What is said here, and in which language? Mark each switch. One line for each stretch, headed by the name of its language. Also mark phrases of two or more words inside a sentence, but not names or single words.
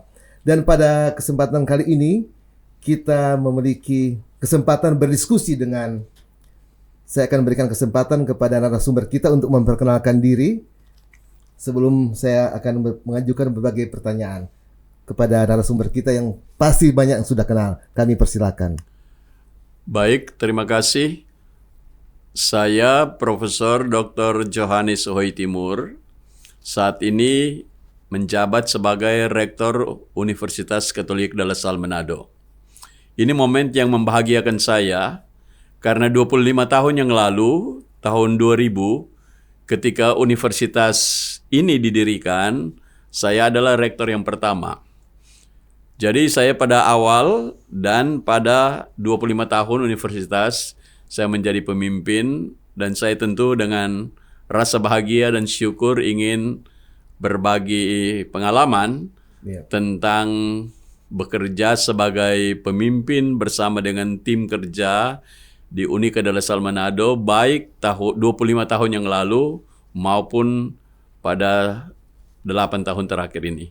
Indonesian: Dan pada kesempatan kali ini kita memiliki kesempatan berdiskusi dengan, saya akan berikan kesempatan kepada narasumber kita untuk memperkenalkan diri sebelum saya akan mengajukan berbagai pertanyaan kepada narasumber kita yang pasti banyak yang sudah kenal. Kami persilakan. Baik, terima kasih. Saya Profesor Dr. Johannes Ohoy Timur. Saat ini menjabat sebagai Rektor Universitas Katolik de la Salle Manado. Ini momen yang membahagiakan saya karena 25 tahun yang lalu, tahun 2000, ketika universitas ini didirikan, saya adalah rektor yang pertama. Jadi saya pada awal dan pada 25 tahun universitas, saya menjadi pemimpin dan saya tentu dengan rasa bahagia dan syukur ingin berbagi pengalaman tentang bekerja sebagai pemimpin bersama dengan tim kerja di Unica de la Salle Manado, baik 25 tahun yang lalu maupun pada 8 tahun terakhir ini.